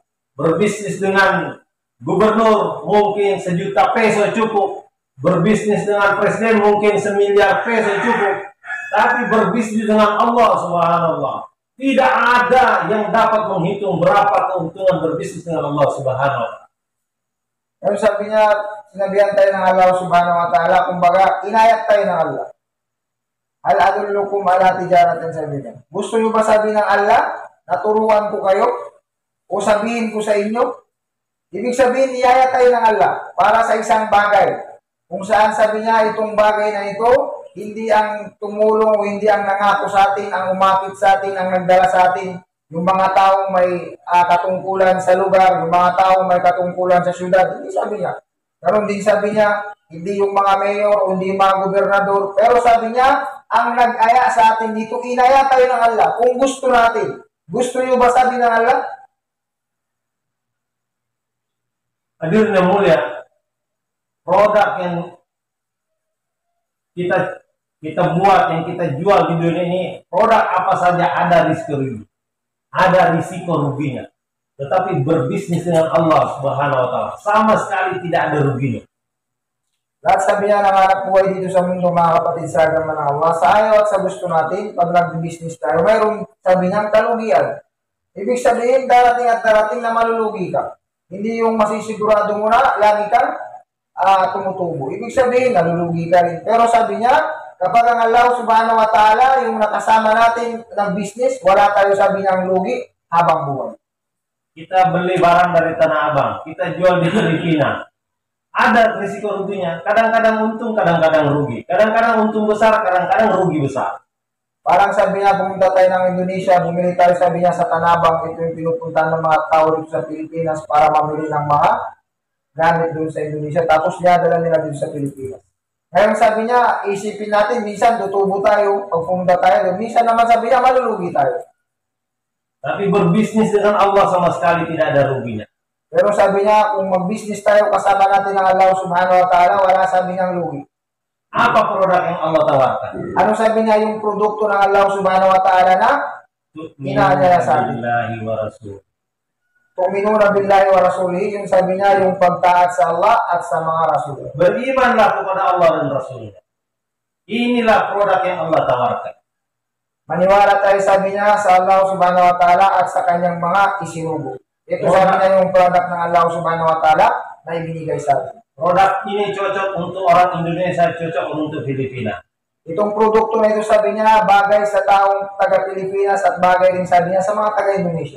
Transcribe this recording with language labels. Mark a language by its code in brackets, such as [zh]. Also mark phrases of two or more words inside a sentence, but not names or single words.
[id] Berbisnis dengan gubernur mungkin 1 juta peso cukup. Berbisnis dengan presiden mungkin 1 miliar peso cukup. Tapi berbisnis dengan Allah subhanallah, tidak ada yang dapat menghitung berapa keuntungan berbisnis dengan Allah [ar] سبحانه وتعالى. [tl] Yung sabi niya, sinabihan tayo ng Allah [ar] سبحانه وتعالى, [tl] kumbaga, inayat tayo ng Allah. [ar] هل أدلكم على تجارة, [tl] sabi niya. Gusto nyo ba sabi ng Allah, naturuan ko kayo? O sabihin ko sa inyo? Ibig sabihin, inayat tayo ng Allah para sa isang bagay. Kung saan sabi niya, itong bagay na ito, hindi ang tumulong o hindi ang nangako sa atin, ang umapit sa atin, ang nagdala sa atin, yung mga taong may katungkulan sa lugar, yung mga taong may katungkulan sa syudad. Hindi sabi niya. Pero hindi sabi niya, hindi yung mga mayor o hindi yung mga gobernador. Pero sabi niya, ang nag-aya sa atin dito, inaya tayo ng Allah. Kung gusto natin. Gusto niyo ba sabi ng Allah? [id] Hadirin yang mulia, produk yang kita buat, yang kita jual di dunia ini, produk apa saja ada risiko rugi, ada risiko ruginya. Tetapi berbisnis dengan Allah [ar] سبحانه وتعالى [id] sama sekali tidak ada ruginya. [tl] Lahat sabi niya ng anak buhay dito sa mundo, mga kapatid sa agama ng Allah, sa ayaw at sa gusto natin, pag nag-business tayo, mayroong sabi niyang kalugian. Ibig sabihin, darating at darating na malulugi ka. Hindi yung masisigurado mo na, lagi kang tumutubo. Ibig sabihin, nalulugi ka rin. Pero sabi niya, kapag ang Allah [ar] سبحانه وتعالى, [tl] yung nakasama natin ng business, wala tayo sabi niyang lugi habang buhay. [id] Kita beli barang dari Tanah Abang, kita jual di Filipina. Ada risiko ruginya. Kadang-kadang untung, kadang-kadang rugi. Kadang-kadang untung besar, kadang-kadang rugi besar. [tl] Parang sabi niya, pumunta tayo ng Indonesia, bumili tayo, sabi niya, sa Tanah Abang. Ito yung pinupuntahan ng mga tao dito sa Pilipinas para mamili ng mga gamit doon sa Indonesia. Tapos dinadala nila dito sa Pilipinas. Ngayon sabi niya, isipin natin, minsan tutubo tayo, pag pumunta tayo doon. Minsan naman sabi niya, malulugi tayo. [id] Tapi berbisnis dengan Allah sama sekali tidak ada ruginya. [tl] Pero sabi niya, kung mag-business tayo, kasama natin ng Allah [ar] سبحانه وتعالى, [tl] wala sabi niyang lugi. [id] Apa produk yang Allah tawarkan? [tl] Ano sabi niya yung produkto ng Allah [ar] سبحانه وتعالى [tl] na inaanyaya sa atin? [ar] تؤمنون بالله ورسوله, [tl] yung sabi niya, yung pagtaat sa Allah at sa mga rasul. [id] Berimanlah kepada Allah dan Rasulnya. Inilah produk yang Allah tawarkan. [tl] Maniwala tayo, sabi niya, sa Allah [ar] سبحانه وتعالى [tl] at sa kanyang mga isinugo. Ito sabi niya yung product ng Allah [ar] سبحانه وتعالى [tl] na ibinigay sa atin. [id] Produk ini cocok untuk orang Indonesia, cocok untuk Filipina. [tl] Itong produkto na ito, sabi niya, bagay sa taong taga-Pilipinas at bagay rin, sabi niya, sa mga taga-Indonesia.